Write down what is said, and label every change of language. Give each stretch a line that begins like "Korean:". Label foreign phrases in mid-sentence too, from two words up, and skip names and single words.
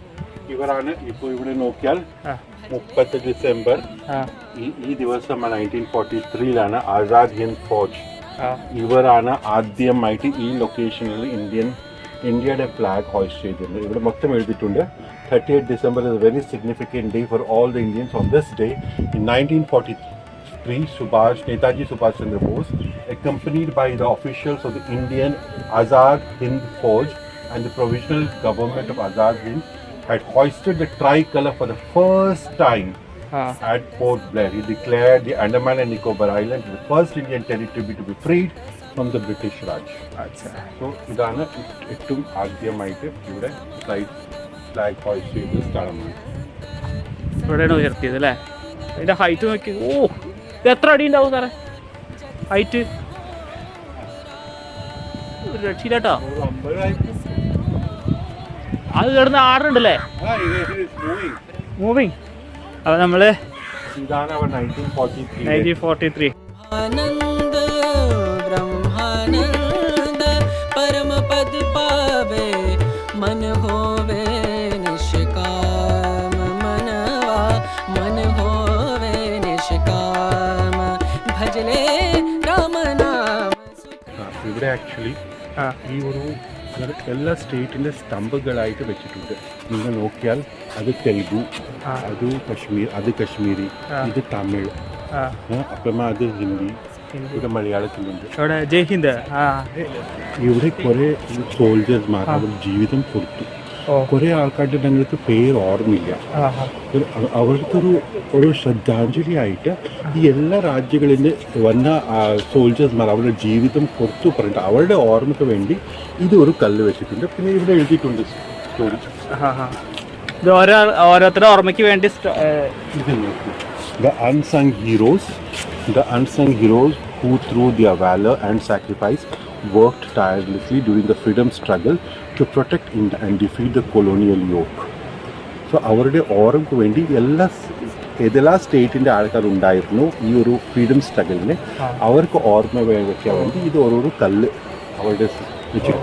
Malayalam: ഇവരാണ് ഇപ്പോൾ ഇവിടെ നോക്കിയാൽ 30 ഡിസംബർ ഈ ദിവസം 1943 ആസാദ് ഹിന്ദ് ഫോജ് ഇവരാണ് ആദ്യമായിട്ട് ഈ ലൊക്കേഷനിൽ ഇന്ത്യയുടെ
English: flag hoist
Malayalam: ചെയ്തിട്ടുണ്ട്. ഇവിടെ മൊത്തം എഴുതിയിട്ടുണ്ട്
English: 38 December is a very significant day for all the Indians. On this day, in 1943, Netaji Subhash Chandra Bose, accompanied by the officials of the Indian Azad Hind Fauj and the provisional government of Azad Hind, had hoisted the tricolour for the first time at Port Blair. He declared the Andaman and Nicobar Islands the first Indian territory to be freed from the British Raj. So,
Malayalam: ഇതാണ് ഏറ്റവും ആദ്യമായിട്ട് ഇവിടെ
English: flag hoist
Malayalam: ചെയ്ത സ്ഥലമാണ്. ഇവിടെയാണ് ഉയർത്തിയത് അല്ലേ? അതിന്റെ ഹൈറ്റ് നോക്കി. ഇത് എത്ര അടി ഉണ്ടാവും സാറേ ഹൈറ്റ്? ഒരു രക്ഷയില്ലാട്ടോ. അത് കിടന്ന് ആടുന്നുണ്ടല്ലേ? മൂവിങ്. അപ്പൊ നമ്മള് ഇതാണ് 1943
Hindi: ब्रह्मानंद परम पद पावे मन होवे निष्काम मनवा मन होवे निष्काम भजले राम नाम.
Malayalam: ഇവിടെ ആക്ച്വലി ഈ ഒരു എല്ലാ സ്റ്റേറ്റിൻ്റെ സ്തംഭങ്ങളായിട്ട് വെച്ചിട്ടുണ്ട്. നിങ്ങൾ നോക്കിയാൽ അത് തെലുഗു, അത് കശ്മീരി, ഇത് തമിഴ്, അപ്പം അത് ഹിന്ദി, ഇവിടെ മലയാളത്തിലുണ്ട്. ജയ് ഹിന്ദ്. ഇവിടെ കുറെ സോൾജേഴ്സ്മാർ അവർ ജീവിതം കൊടുത്തു. കുറെ ആൾക്കാരുടെ ഞങ്ങൾക്ക് പേര് ഓർമ്മയില്ല. അവർക്കൊരു ശ്രദ്ധാഞ്ജലി ആയിട്ട് ഈ എല്ലാ രാജ്യങ്ങളിൽ നിന്ന് വന്ന സോൾജേഴ്സ്മാർ അവരുടെ ജീവിതം കൊടുത്തു പറഞ്ഞിട്ട് അവരുടെ ഓർമ്മയ്ക്ക് വേണ്ടി ഇത് ഒരു കല്ല് വെച്ചിട്ടുണ്ട്. പിന്നെ ഇവിടെ എഴുതിയിട്ടുണ്ട് സ്റ്റോറി. ഇത് ഓരോരുത്തരുടെ ഓർമ്മയ്ക്ക് വേണ്ടി. ഇത് നോക്കൂ.
English: The unsung heroes who through their valor and sacrifice worked tirelessly during the freedom struggle to protect India and defeat the colonial yoke.
Malayalam: So അവരുടെ ഓർമ്മയ്ക്ക് വേണ്ടി ഏതെല്ലാം സ്റ്റേറ്റിൻ്റെ ആൾക്കാരുണ്ടായിരുന്നു ഈ ഒരു
English: freedom struggle-ന്
Malayalam: അവർക്ക് ഓർമ്മ വയ്ക്കാൻ വേണ്ടി ഇത് ഓരോരോ കല്ല് അവരുടെ വെച്ചിട്ട്.